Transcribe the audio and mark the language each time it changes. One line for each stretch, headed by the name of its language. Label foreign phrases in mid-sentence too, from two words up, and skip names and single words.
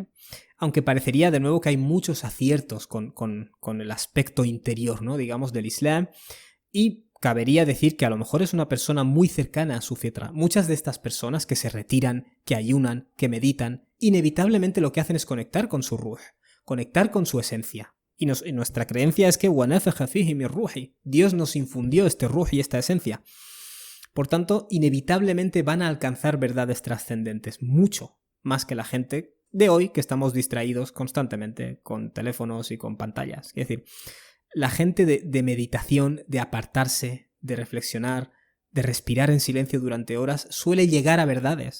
Spanish: Aunque parecería de nuevo que hay muchos aciertos con el aspecto interior, ¿no? Digamos, del Islam, y cabería decir que a lo mejor es una persona muy cercana a su fitra. Muchas de estas personas que se retiran, que ayunan, que meditan, inevitablemente lo que hacen es conectar con su ruh, conectar con su esencia. Y nuestra creencia es que
Arabic: وَنَفَخَ فِيهِ مِنْ رُوحِهِ,
Spanish: Dios nos infundió este ruh y esta esencia. Por tanto, inevitablemente van a alcanzar verdades trascendentes, mucho más que la gente de hoy, que estamos distraídos constantemente con teléfonos y con pantallas. Es decir, la gente de meditación, de apartarse, de reflexionar, de respirar en silencio durante horas, suele llegar a verdades.